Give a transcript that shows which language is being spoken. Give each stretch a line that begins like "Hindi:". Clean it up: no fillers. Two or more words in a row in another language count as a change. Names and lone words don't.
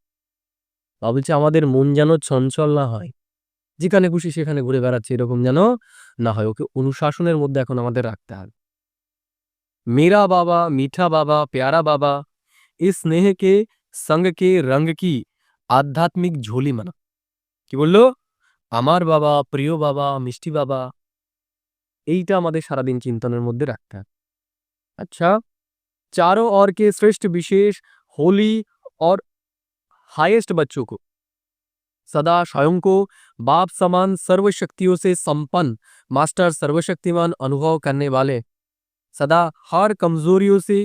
Bangla: বাবা বলছে আমাদের মন যেন চঞ্চল না হয়, যেখানে খুশি সেখানে ঘুরে বেড়াচ্ছে এরকম যেন না হয়, ওকে অনুশাসনের মধ্যে এখন আমাদের রাখতে হবে।
Hindi: मेरा बाबा मीठा बाबा प्यारा बाबा इस स्नेह के संग के रंग की आध्यात्मिक झोली मना।
Bangla: কি বললো? আমার বাবা, প্রিয় বাবা, মিষ্টি বাবা, এইটা আমাদের সারাদিন চিন্তনের মধ্যে রাখতে হবে।
Hindi: अच्छा चारों ओर के श्रेष्ठ विशेष होली और हाईएस्ट बच्चों को सदा स्वयं को बाप समान सर्वशक्तियों से संपन्न मास्टर सर्वशक्तिमान अनुभव करने वाले, सदा हर कमजोरियों से